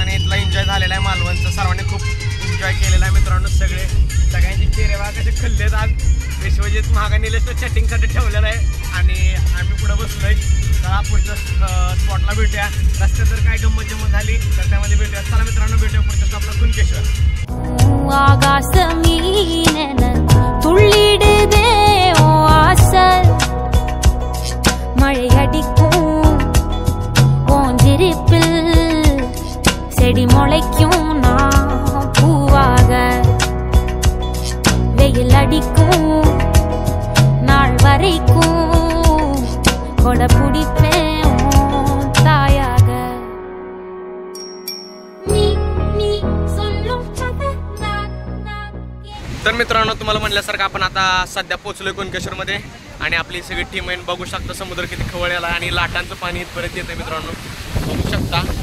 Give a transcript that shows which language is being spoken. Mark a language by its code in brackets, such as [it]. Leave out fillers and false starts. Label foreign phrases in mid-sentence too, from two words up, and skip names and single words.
[mr] आणि इथला एन्जॉय झालेला आहे मालवणचा, सर्वांनी खूप एन्जॉय केलेला आहे मित्रांनो. सगळ्यांचे चेहरे बघा कसे खल्लेत आज. विश्वजित महागा निलेश चॅटिंगसाठी ठेवलेला आहे आणि आम्ही पुढे बसलोय. चला पुढच्या स्पॉटला भेटूया. रस्त्यात जर काय गंमत जमत झाली तर त्यामध्ये भेटूया. चला मित्रांनो भेटूया पुढच्या स्टॉपला कुणकेश्वर. [ta] துள்ளிடுதே ஓ ஆசை மழையடிக்கும் ஓஞ்சிருப்பில் செடி முளைக்கும் நான் பூவாக வெயில் அடிக்கும் நாள் வரைக்கும் கொடை பிடிப்பேன் தாயாக. [mr] तर मित्रांनो तुम्हाला म्हणल्यासारखं आपण आता सध्या पोहोचलोय कुणकेश्वरमध्ये. आणि आपली सगळी टीम आहे, बघू शकता समुद्र किती खवळलेला आहे आणि लाटांचं पाणी इथपर्यंत येतंय मित्रांनो, बघू शकता.